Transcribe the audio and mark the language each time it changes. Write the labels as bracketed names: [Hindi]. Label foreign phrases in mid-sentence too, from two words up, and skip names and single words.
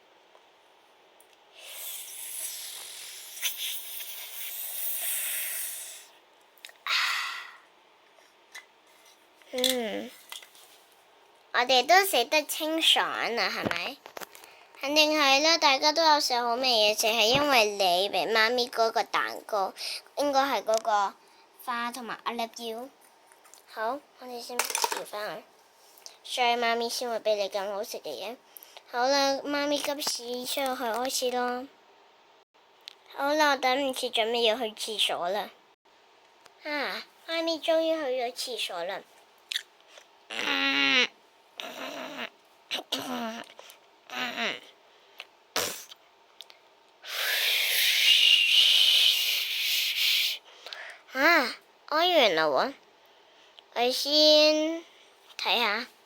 [Cantonese] 我哋都食得清爽啊，係咪？肯定係啦，大家都有食好味嘢食，係因為你俾媽咪嗰個蛋糕，應該係嗰個花同埋 [English] I love you。 [Cantonese] 好，我哋先調返去。所以媽咪先會俾你咁好食嘅嘢。好啦，媽咪急事出去開始咯。好啦，我等唔切準備要去廁所啦。啊，媽咪終於去咗廁所啦。啊，屙完啦喎，我先睇下。